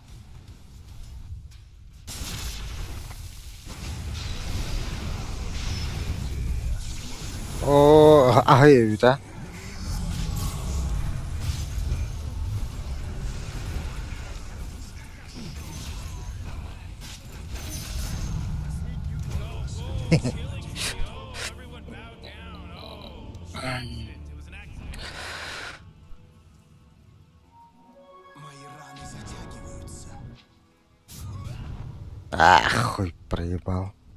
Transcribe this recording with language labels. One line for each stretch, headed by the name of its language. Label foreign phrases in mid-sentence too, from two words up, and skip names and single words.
Russian: О, ай, да?
English: Killing me. Oh, everyone bow down. Oh, shit. It was an accident.
Russian: Мои раны затягиваются. Ах, хуй проебал.